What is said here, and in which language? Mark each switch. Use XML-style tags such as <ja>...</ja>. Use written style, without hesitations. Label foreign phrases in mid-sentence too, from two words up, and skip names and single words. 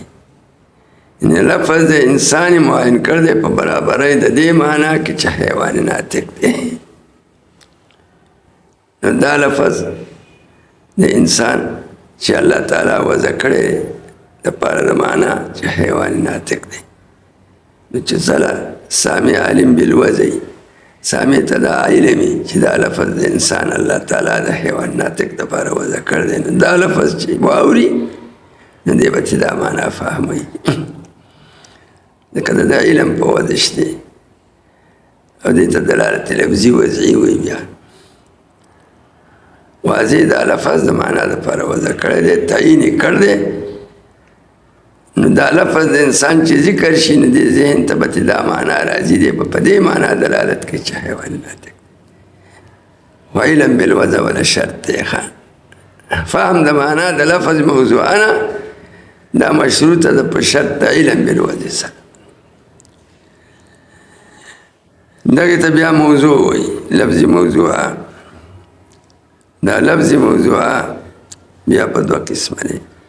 <ps>یعنې لفظ د انسان یې معین کړی دی په برابرۍ د دې معنا کې چې</ps> <ar>حیوان ناطق</ar> <ps>دی. نو دا لفظ د انسان چې الله تعالی وضع کړی دی دپاره د معنا چې</ps> <ar>حیوان ناطق</ar> <ps>دی. نو چې سره سامع</ps> <ar>علم بالوضع</ar> <ps>سامع ته دا علمي چې دا لفظ د انسان الله تعالی د</ps> <ar>حیوان ناطق</ar> <ps>دپاره وضع کړی دی. نو دا لفظ چې واوري نو دی به چې دا معنا فهموي. ځکه د علم په وضع شته او دې ته دلالت لفظي وضعي وایي. بیا واضح دا لفظ د معنا دپاره وضع کړی دی، تعیین یې کړی دی. نو دا لفظ د انسان چې ذکر شي نو دې ذهن ته به دا معنا راځي. دی به په دې معنا دلالت کوي چې</ps> <ar>حیوان ناطق. وعلم بالوضع ولا شرط دی.</ar> <ps>فهم د معنا د لفظ موضوعنا دا مشروطه ده په شرط د</ps> <ar>علم بالوضع</ar> <ps>سره. دغې ته بیا موضوع وایي، لفظي موضوعه. دا لفظي موضوعه بیا په دوه قسمه دی.</ps>